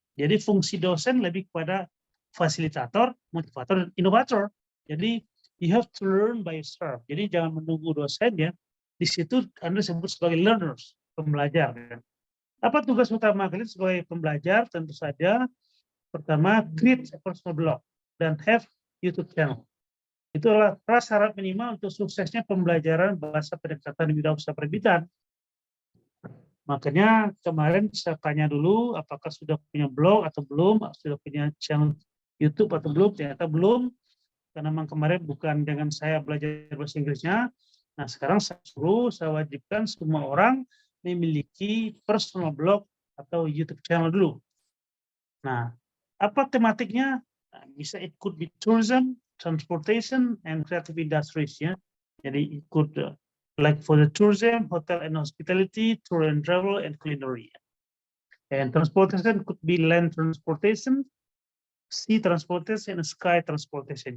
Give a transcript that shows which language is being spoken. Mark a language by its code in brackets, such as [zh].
[id] Jadi fungsi dosen lebih kepada fasilitator, motivator, dan inovator. Jadi [en] you have to learn by yourself. [id] Jadi jangan menunggu dosen ya. Di situ Anda disebut sebagai learners, pembelajar. Apa tugas utama kalian sebagai pembelajar? Tentu saja pertama, [en] create a personal blog [id] dan [en] have YouTube channel. [id] Itu adalah syarat minimal untuk suksesnya pembelajaran bahasa pendekatan wirausaha penerbitan. Makanya kemarin saya tanya dulu apakah sudah punya blog atau belum, sudah punya channel YouTube atau belum. Ternyata belum, karena memang kemarin bukan dengan saya belajar bahasa Inggrisnya. Nah sekarang saya wajibkan semua orang memiliki personal blog atau YouTube channel dulu. Nah, apa tematiknya? Nah, bisa [en] it could be tourism, transportation, and creative industries [id] ya. Jadi [en] it could like for the tourism, hotel and hospitality, tour and travel, and culinary. And transportation could be land transportation, sea transportation, and sky transportation.